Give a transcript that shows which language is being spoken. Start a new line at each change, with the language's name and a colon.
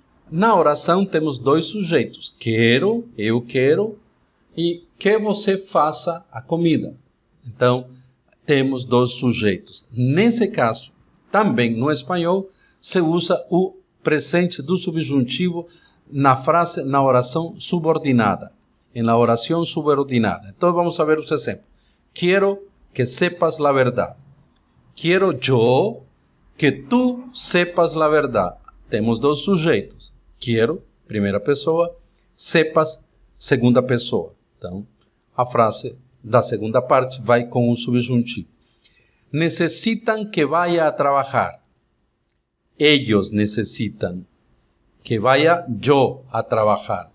Portuguese: Na oração, temos 2 sujeitos, quero, eu quero, e que você faça a comida. Então, temos 2 sujeitos. Nesse caso, também no espanhol, se usa o presente do subjuntivo na frase, na oração subordinada. Em la oração subordinada. Então, vamos a ver os exemplos.
Spanish: Quiero que sepas la verdad. Quiero yo que tú sepas la verdad.
Portuguese: Temos 2 sujeitos. Quiero, primeira pessoa. Sepas, segunda pessoa. Então, a frase da segunda parte vai com o subjuntivo.
Spanish: Necessitam que vaya a trabalhar. Ellos necessitam que vaya yo a trabalhar.